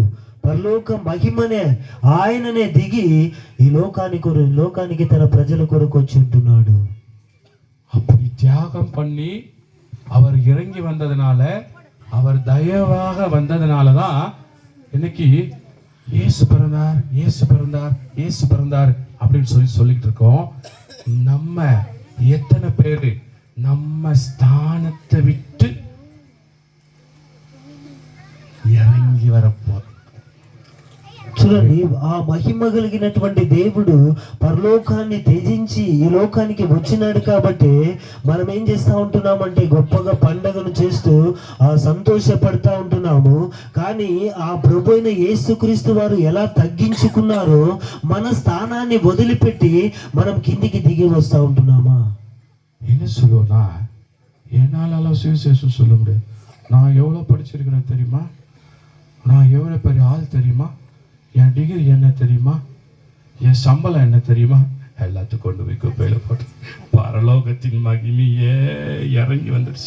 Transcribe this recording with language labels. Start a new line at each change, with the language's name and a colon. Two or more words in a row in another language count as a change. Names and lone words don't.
Telugu: పరలోక మహిమనే ఆయననే దిగి ఈ లోకానికి తన ప్రజల కొరకు వచ్చి ఉంటున్నాడు.
Tamil: அப்படி தியாகம் பண்ணி அவர் இறங்கி வந்ததுனால, அவர் தயவாக வந்ததுனால தான் இன்னைக்கு இயேசு பிறந்தார், இயேசு பிறந்தார், இயேசு பிறந்தார் அப்படின்னு சொல்லிட்டு இருக்கோம். நம்ம எத்தனை பேரு நம்ம ஸ்தானத்தை விட்டு இறங்கி வரப்போம்?
Telugu: చూడండి, ఆ మహిమ కలిగినటువంటి దేవుడు పరలోకాన్ని త్యజించి ఈ లోకానికి వచ్చినాడు కాబట్టి మనం ఏం చేస్తూ ఉంటున్నామంటే గొప్పగా పండగను చేస్తూ సంతోషపడతా ఉంటున్నాము. కానీ ఆ ప్రభు అయిన యేసుక్రీస్తు వారు ఎలా తగ్గించుకున్నారో మన స్థానాన్ని వదిలిపెట్టి మనం కిందికి దిగి వస్తూ ఉంటున్నామా?
Tamil: என்ன சொல்லுவோம்னா, என்னால சுவிசேஷம் சொல்ல முடியாது. நான் எவ்வளோ படிச்சிருக்கிறேன் தெரியுமா? நான் எவ்வளோ பெரிய ஆள் தெரியுமா? என் டிகிரி என்ன தெரியுமா? என் சம்பளம் என்ன தெரியுமா? எல்லாத்தையும் கொண்டு போய் குப்பையில போட்டு பரலோகத்தின் மகிமையே இறங்கி வந்துடுச்சு.